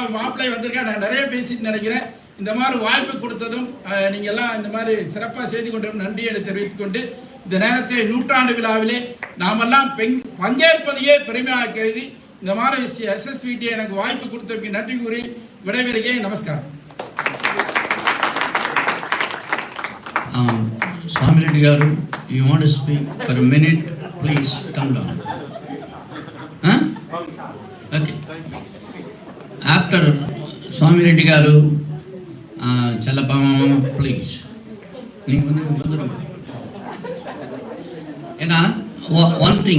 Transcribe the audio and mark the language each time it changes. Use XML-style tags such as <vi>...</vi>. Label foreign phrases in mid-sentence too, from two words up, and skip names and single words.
<ta>ஒரு மாப்பிள்ளை வந்திருக்காங்க. நான் நிறைய பேசிட்டு நினைக்கிறேன். இந்த மாதிரி வாய்ப்பு கொடுத்ததும் நீங்க எல்லாம் இந்த மாதிரி சிறப்பாக செய்து கொண்டு நன்றி என்று தெரிவித்துக் கொண்டு இந்த நேரத்தில் நூற்றாண்டு விழாவிலே நாமெல்லாம் பங்கேற்பதையே பெருமையாக கருதி இந்த மாதிரி SSVT எனக்கு வாய்ப்பு கொடுத்ததுக்கு நன்றி கூறி விடைபெறுகிறேன். நமஸ்காரம்.</ta> <en>Swami Reddy garu, you want to speak for a minute? Please come down. Huh? Okay. After Swami Reddy garu, Chalapama, please. One thing.</en>